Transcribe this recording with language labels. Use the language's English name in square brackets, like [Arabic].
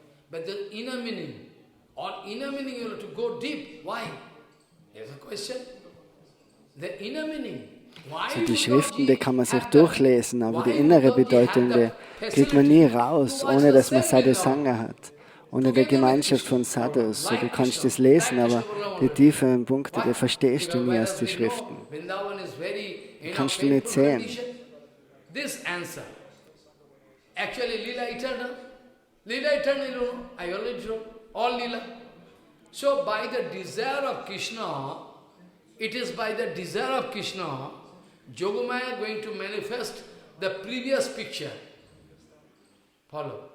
[English] But the inner meaning, you have to go deep. Why? There's a question. The inner meaning. [German] So die Schriften, die kann man sich durchlesen, aber die innere Bedeutung, die kriegt man nie raus, ohne dass man Sadhusanga hat, ohne die Gemeinschaft von Sadhus. So, du kannst das lesen, aber die tieferen Punkte, die verstehst du nie aus den Schriften. Die kannst du nicht sehen. [English] This answer. Actually, Lila eternal. Lila eternal, you know, I already told. All Lila. So, by the desire of Krishna, it is by the desire of Krishna, Yogamaya going to manifest the previous picture. Follow.